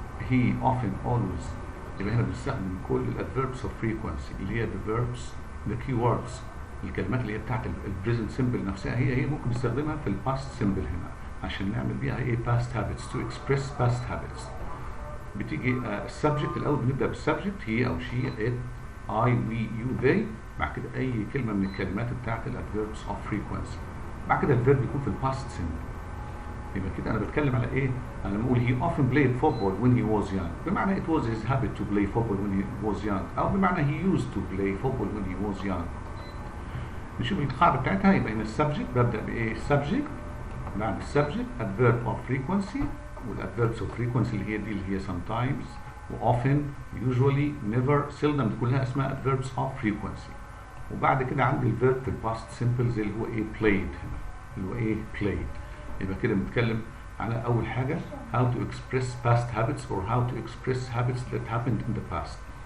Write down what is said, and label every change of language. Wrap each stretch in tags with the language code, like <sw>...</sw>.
<ar>he often always يبقى هنا بنستخدم كل الادفيربس اوف frequency اللي هي</ar> <en>the verbs the keywords</en> <ar>الكلمات اللي هي بتاعت البريزنت سيمبل نفسها هي ممكن نستخدمها في الباست سيمبل هنا عشان نعمل بيها ايه</ar> <en>past habits to express past habits.</en> <ar>بتيجي السبجكت الاول بنبدا بالسبجكت هي او شي it</ar> <en>I, we, you, they.</en> <ar>بعد كده أي كلمة من الكلمات بتاعت الادفيربس اوف frequency. بعد كده الفيرب يكون في الباست سيمبل. يبقى كده أنا بتكلم على إيه؟ أنا بقول</ar> <en>he often played football when he was young. بمعنى it was his habit to play football when he was young.</en> <ar>أو بمعنى</ar> <en>he used to play football when he was young.</en> <ar>نشوف القاعدة بتاعتها يبقى إن السبجكت ببدأ بإيه؟ subject. بعد السبجكت</ar> <en>adverb of frequency والadverbs of frequency اللي هي sometimes وoften usually never seldom</en> <ar>دي كلها اسمها</ar> <en>adverbs of frequency.</en> <ar>وبعد كده عندي الفيرب في الباست سيمبل زي اللي هو ايه played هنا اللي هو ايه played. يبقى كده بنتكلم على اول حاجه</ar> <en>how to express past habits or how to express habits that happened in the past.</en>